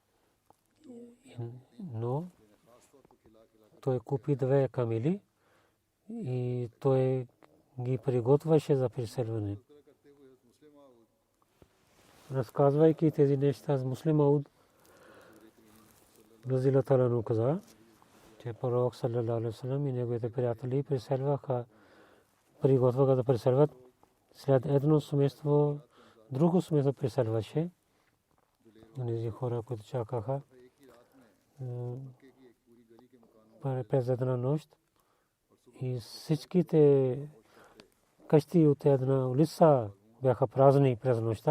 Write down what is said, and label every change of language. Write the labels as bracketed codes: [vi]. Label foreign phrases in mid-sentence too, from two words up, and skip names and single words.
[bg] Но той купи 2 камили и той ги приготвяше за преселване. Разказвайки тези неща с Муслим Ауд разилата лану каза, че пророк [ar] صلى الله عليه وسلم [bg] и неговите приятели преселваха, приготвяха да преселват. След едно семейство, друго семейство преселваше. Тези хора, които чакаха през една нощ и всичките къщи от една улица бяха празни през нощта.